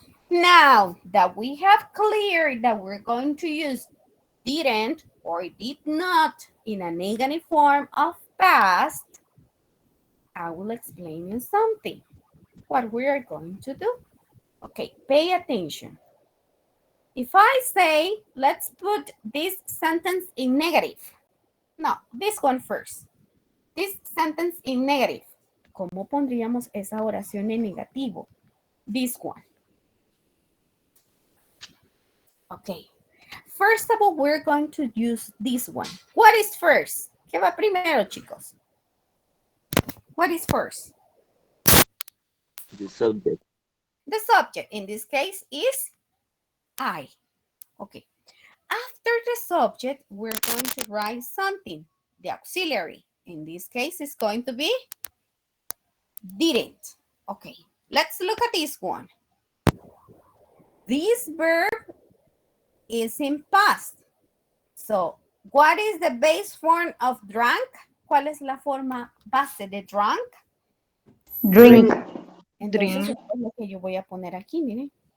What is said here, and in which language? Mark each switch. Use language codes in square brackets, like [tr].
[en] Now that we have cleared that we're going to use didn't or did not in a negative form of past, I will explain you something. What we are going to do. Okay, pay attention. If I say, let's put this sentence in negative. No, this one first. This sentence in negative. [es] ¿Cómo pondríamos esa oración en negativo? [en] This one. Okay. First of all, we're going to use this one. What is first? [es] ¿Qué va primero, chicos? [en] What is first? The subject. The subject in this case is I. Okay. after the subject, we're going to write something, the auxiliary. In this case, it's going to be didn't. Okay, let's look at this one. This verb is in past. So, what is the base form of drunk? [es] ¿Cuál es la forma base de drunk? [en] Drink. [es] Entonces, es lo que yo voy a poner aquí, miren.